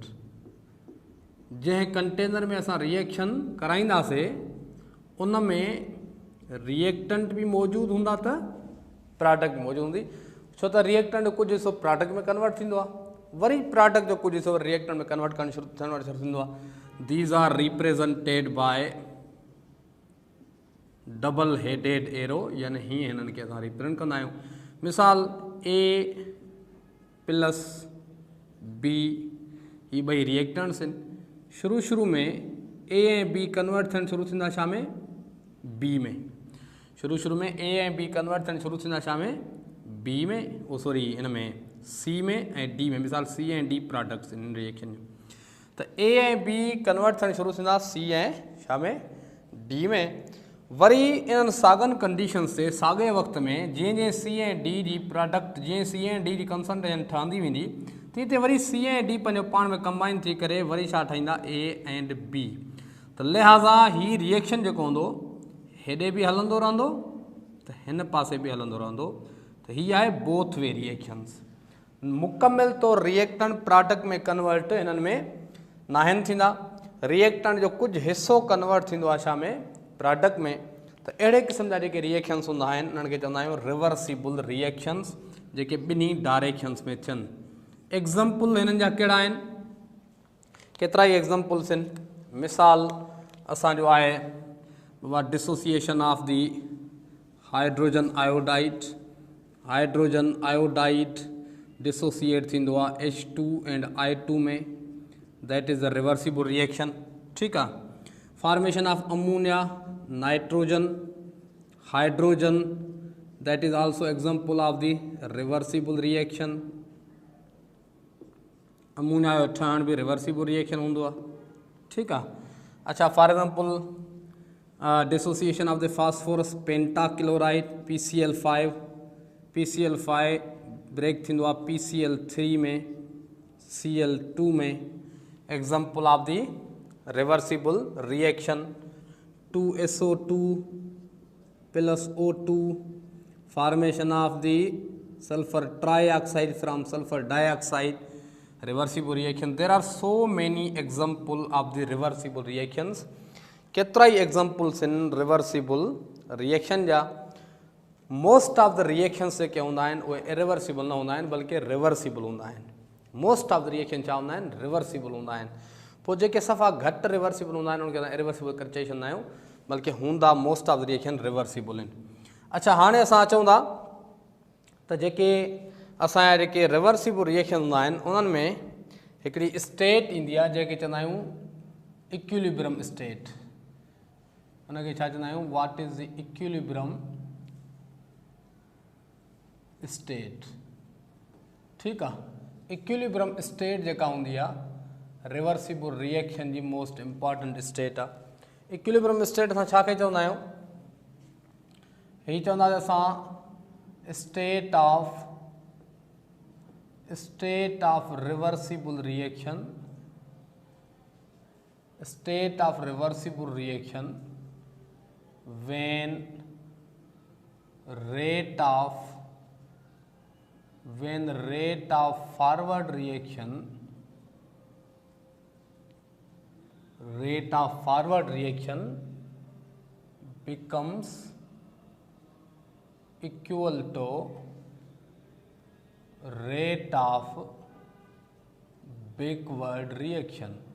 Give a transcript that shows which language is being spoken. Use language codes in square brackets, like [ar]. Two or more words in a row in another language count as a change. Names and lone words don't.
[sd] जंहिं कंटेनर में असां रिएक्शन कराईंदासीं उन में रिएक्टेंट भी मौजूद हूंदा त प्रोडक्ट मौजूद हूंदी, छो त रिएक्टेंट जो कुछ हिस्सो प्रोडक्ट में कन्वर्ट थींदो आहे, वरी प्रोडक्ट जो कुछ हिस्सो रिएक्टेंट में कन्वर्ट करणु शुरू थींदो आहे। [en] these are represented by double headed arrow, [sd] यानी हीअं हिननि खे असां रिप्रेजेंट कंदा आहियूं। मिसाल A+ बी, ये ॿई रिएक्टेंट्स आहिनि। शुरू में ए ऐं बी कन्वर्ट थियणु शुरू थींदा छा में, बी में। शुरू में ए ऐं बी कन्वर्ट थियणु शुरू थींदा छा में, बी में, ओ सॉरी इन में सी में ऐं डी में। मिसाल सी ऐं डी प्रोडक्ट्स इन रिएक्शन जूं, त ए ऐं बी कन्वर्ट थियणु शुरू थींदा सी ऐं छा में, डी में। वरी इन्हनि साॻियुनि कंडीशन्स ते साॻे वक़्त में जीअं सी ऐं डी जी प्रोडक्ट, जीअं सी ऐं डी जी कंसंट्रेशन ठहंदी वेंदी, तीअं तीअं वरी सी ऐं डी पंहिंजो पाण में कंबाइन थी करे वरी छा ठाहींदा, [en] A and B. [sd] त लिहाज़ा ही रिएक्शन जेको हूंदो हेॾे बि हलंदो रहंदो त हिन पासे बि हलंदो रहंदो। त हीअ आहे [en] both way reactions. [sd] मुकमिल तौरु रिएक्टेंट प्रोडक्ट में कन्वर्ट इन्हनि में नाहिनि थींदा। रिएक्टेंट जो कुझु हिसो कन्वर्ट थींदो आहे छा में, प्रोडक्ट में। त अहिड़े क़िस्म जा जेके रिएक्शन्स हूंदा आहिनि उन्हनि खे चवंदा आहियूं [en] reversible reactions, [sd] जेके ॿिन्ही डायरेक्शन्स में थियनि। एग्ज़ाम्पल हिननि जा कहिड़ा आहिनि, केतिरा ई एग्ज़ाम्पल्स आहिनि। मिसाल असांजो आहे बाबा [en] dissociation of the hydrogen iodide. hydrogen iodide [sd] डिसोसिएट थींदो आहे [en] H2 and I2 [sd] में, [en] that is a reversible reaction. [sd] ठीकु आहे। [en] formation of ammonia nitrogen hydrogen, that is also example of the reversible reaction. [sd] अमोनिया जो ठहण बि [en] reversible reaction [sd] हूंदो आहे। ठीकु आहे। अच्छा, [en] for example dissociation of the phosphorus pentachloride PCl5, PCl5 break [sd] थींदो आहे PCl3 में, Cl2 में। [en] example of the reversible reaction 2SO2 plus O2, formation of the sulfur trioxide from sulfur dioxide, reversible reaction. there are so many example of the reversible reactions. [sd] केतिरा ई एग्जाम्पल्स आहिनि [en] reversible reaction [sd] जा। [en] most of the reactions [sd] जेके हूंदा आहिनि उहे इरिवर्सिबल न हूंदा आहिनि बल्कि रिवर्सिबल हूंदा आहिनि। [en] most of the reaction [sd] छा हूंदा आहिनि, रिवर्सिबल हूंदा आहिनि। पोइ जेके सफ़ा घटि रिवर्सिबल हूंदा आहिनि उनखे असां इरिवर्सिबल करे चई छॾंदा आहियूं, बल्कि हूंदा [en] most of the reaction reversible [sd] आहिनि। अच्छा, हाणे असां अचूं था त जेके असांजा जेके [en] reversible reaction [sd] हूंदा आहिनि उन्हनि में हिकिड़ी स्टेट ईंदी आहे जंहिंखे चवंदा आहियूं [en] equilibrium state. [sd] उनखे छा चवंदा आहियूं, [en] what is the equilibrium state. [sd] ठीकु आहे। [en] equilibrium state [sd] जेका हूंदी आहे [en] reversible reaction [sd] जी [en] most important state [sd] आहे। [en] equilibrium state [sd] असां छा खे चवंदा आहियूं, हीअ चवंदासीं असां [en] state of reversible reaction, state of reversible reaction when rate of forward reaction becomes equal to rate of backward reaction।